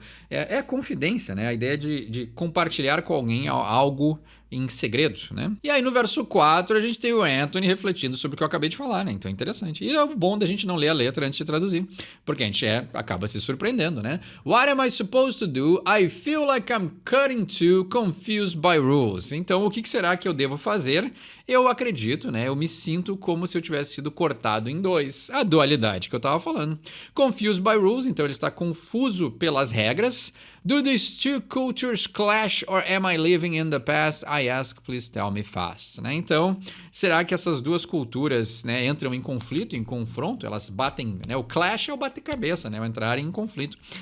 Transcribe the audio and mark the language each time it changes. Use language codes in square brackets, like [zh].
[pt] É confidência, né? A ideia de compartilhar com alguém algo em segredo, né? E aí no verso 4 a gente tem o Anthony refletindo sobre o que eu acabei de falar, né? Então é interessante. E é bom da gente não ler a letra antes de traduzir, porque a gente acaba se surpreendendo, né? [en] What am I supposed to do? I feel like I'm cutting to, confused by rules. [pt] Então o que será que eu devo fazer? Eu acredito, né? Eu me sinto como se eu tivesse sido cortado em dois. A dualidade que eu tava falando. Confused by rules, então ele está confuso pelas regras. [en] Do these two cultures clash or am I living in the past? I ask, please tell me fast. [pt] Né? Então, será que essas duas culturas, né, entram em conflito, em confronto? Elas batem, né? O clash é o bater-cabeça, né? O entrar em conflito.